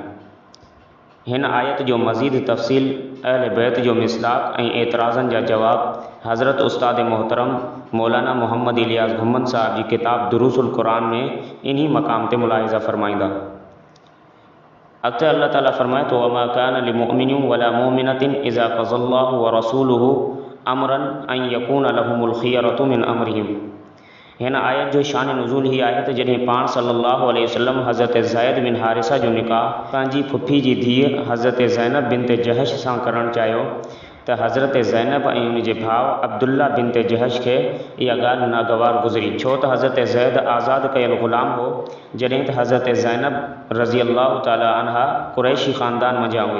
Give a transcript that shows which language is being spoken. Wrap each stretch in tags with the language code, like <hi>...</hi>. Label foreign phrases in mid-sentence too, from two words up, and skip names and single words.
<sd>हिन आयत जो मज़ीद तफ़सील, अहले बैत जो मिसदाक़ ऐं एतराज़नि जा जवाब हज़रत उस्ताद मोहतरम मौलाना मोहम्मद इलियास घुम्मन साहब जी किताब दुरूसुल क़ुरान में इन्ही मक़ाम ते मुलाहिज़ा फ़रमाईंदा। अॻिते अल्लाह ताला फ़रमाए थो</sd> <ar>وما كان لمؤمن ولا مؤمنة إذا قضى الله ورسوله أمرا أن يكون لهم الخيرة من أمرهم.</ar> <sd>हिन आयत जो शान नुज़ूल ही आहे त जॾहिं पाण</sd> <ar>صلى الله عليه وسلم</ar> <sd>हज़रत ज़ैद बिन हारिसा जो निकाह पंहिंजी फुफी जी धीअ हज़रत ज़ैनब बिनत जहश सां करणु चाहियो त हज़रत ज़ैनब ऐं उन जे भाउ अब्दुल्ला बिनत जहश खे इहा ॻाल्हि नागवार गुज़री, छो त हज़रत ज़ैद आज़ादु कयल ग़ुलाम हो, जॾहिं त हज़रत ज़ैनब</sd> <ar>رضي الله تعالى عنها</ar> <sd>क़ुरैशी ख़ानदान मंझां हुई।</sd>